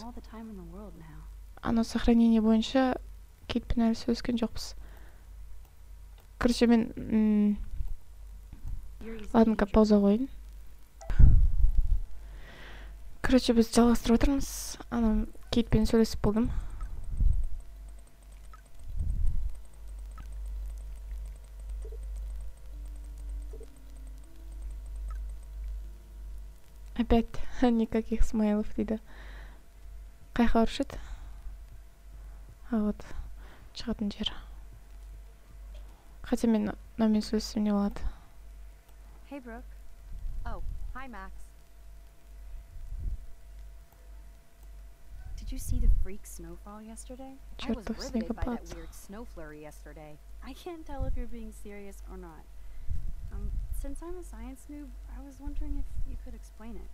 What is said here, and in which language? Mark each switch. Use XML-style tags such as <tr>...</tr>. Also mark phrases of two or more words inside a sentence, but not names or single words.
<kk>Ана сохранение бойынша Кейтпен әлі сөйлескен жоқпыз. Короче, мен ладно-ка пауза қойын. Короче, біз жалғастырып отырмыз. Ана Кейтпен сөйлесіп болдым.</kk> <ru>Опять никаких смайлов дейді.</ru> <kk>Қайқа ұршыд? Вот, шығатын жер. Хотя мен намен сөйлесем не болады.</kk> <en>Hey, Brooke. Oh, hi, Max. Did you see the freak snowfall yesterday? I was riveted by that weird snow flurry yesterday. I can't tell if you're being serious or not. Since I'm a science noob, I was wondering if you could explain it.</en>